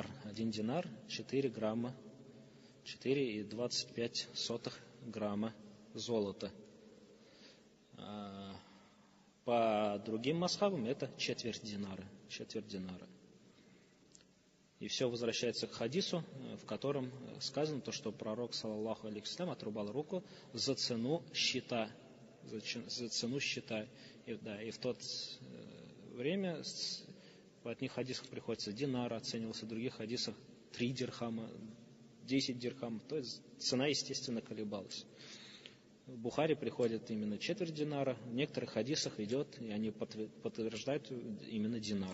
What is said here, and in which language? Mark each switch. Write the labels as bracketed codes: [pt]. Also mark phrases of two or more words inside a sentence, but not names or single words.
[ru] 1 динар 4 грамма, 4,25 грамма золота. По другим мазхабам это четверть динара. И все возвращается к хадису, в котором сказано то, что пророк, [ar] صلى الله عليه وسلم, [ru] отрубал руку за цену счета. И в то время в одних хадисах приходится динар, оценивался, в других хадисах 3 дирхама, 10 дирхамов. То есть цена, естественно, колебалась. В Бухари приходит именно четверть динара, в некоторых хадисах идет, и они подтверждают именно динар.